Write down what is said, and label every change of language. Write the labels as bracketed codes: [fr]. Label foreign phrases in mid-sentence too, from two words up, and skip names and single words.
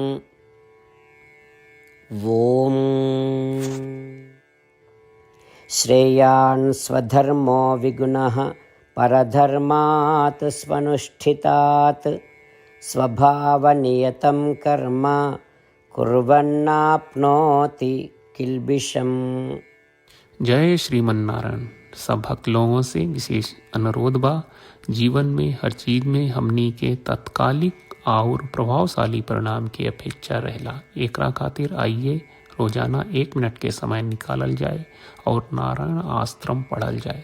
[sa] ॐ श्रेयान् स्वधर्मो विगुणः परधर्मात् स्वनुष्ठितात् स्वभावनियतं कर्म कुर्वन्नाप्नोति किल्बिषम्। [bho] जय श्रीमन नारायण। सब भक्त लोगों से विशेष अनुरोध बा, जीवन में हर चीज में हमनी के तत्कालिक और प्रभावशाली परिणाम की अपेक्षा रहेला। एकरा खातिर आइए रोजाना 1 मिनट के समय निकालल जाए और नारायण आश्रम पढ़ल जाए।